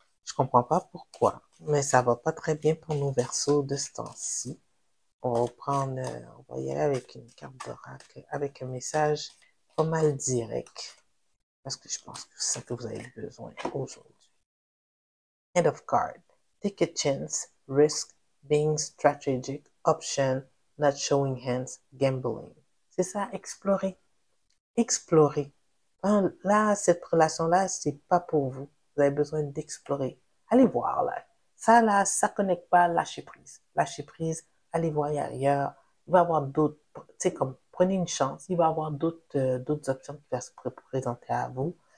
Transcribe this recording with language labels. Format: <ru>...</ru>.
<fr>Je comprends pas pourquoi, mais ça va pas très bien pour nos Verseaux de ce temps-ci. On va y aller avec une carte d'oracle, avec un message pas mal direct, parce que je pense que c'est ça que vous avez besoin aujourd'hui.</fr> <en>End of card. Take a chance, risk, being strategic, option, not showing hands, gambling.</en> <fr>C'est ça, explorer. Explorer. Là, cette relation-là, c'est pas pour vous. Vous avez besoin d'explorer. Allez voir, là. Ça connecte pas, lâchez prise. Lâchez prise, allez voir ailleurs. Il va y avoir d'autres, tu sais, comme, prenez une chance. Il va y avoir d'autres options qui vont se présenter à vous.</fr>